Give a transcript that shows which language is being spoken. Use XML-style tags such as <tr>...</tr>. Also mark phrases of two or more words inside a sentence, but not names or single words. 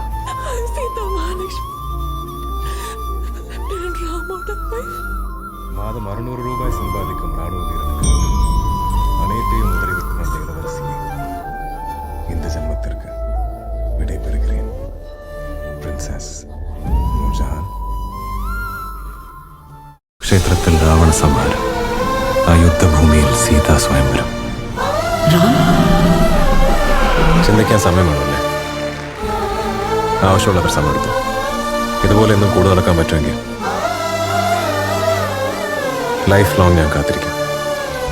<ta>சீதா மகாலட்சுமி. லெப்டினன்ட் ராமோட வைஃப். மாதம் 600 ரூபாய் சம்பாதிக்கும் ராணுவ வீரனுக்கு அனைத்தையும் உதறிவிட்டு வந்த இளவரசியை இந்த ஜன்மத்திற்கு விடை பெறுகிறேன். பிரின்சஸ் നൂർജഹാൻ.</ta> <ml>ക്ഷേത്രത്തിൽ രാവണ സംഹാരം, ആ യുദ്ധഭൂമിയിൽ സീതാ സ്വയംവരം. ചിന്തിക്കാൻ സമയമാണല്ലേ? ആവശ്യമുള്ളവർ സമയമെടുത്തു. ഇതുപോലെ ഒന്നും കൂടെ നടക്കാൻ പറ്റുമെങ്കിൽ</ml> <en>life long</en> <ml>ഞാൻ കാത്തിരിക്കും.</ml>